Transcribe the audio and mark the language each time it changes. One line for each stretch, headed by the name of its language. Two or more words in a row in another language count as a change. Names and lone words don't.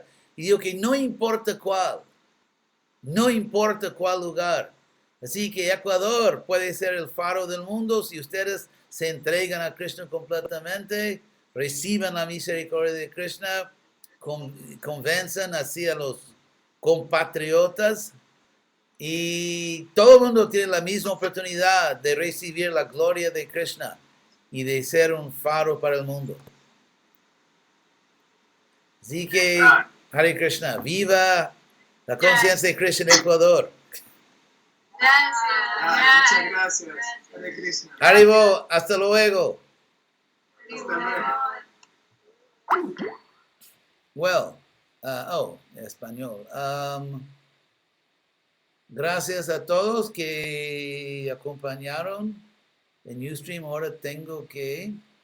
Spanish: Y dijo que no importa cuál lugar, Así que Ecuador puede ser el faro del mundo si ustedes se entregan a Krishna completamente, reciban la misericordia de Krishna, convencen así a los compatriotas y todo el mundo tiene la misma oportunidad de recibir la gloria de Krishna y de ser un faro para el mundo. Así que,
Sanskrit: Hare Krishna,
Spanish: viva la conciencia de Krishna en Ecuador. Muchas gracias.
Sanskrit: Hare Krishna.
Spanish: Haribo, hasta luego. Hasta luego. Well, español. Gracias a todos que acompañaron en Ustream. Ahora tengo que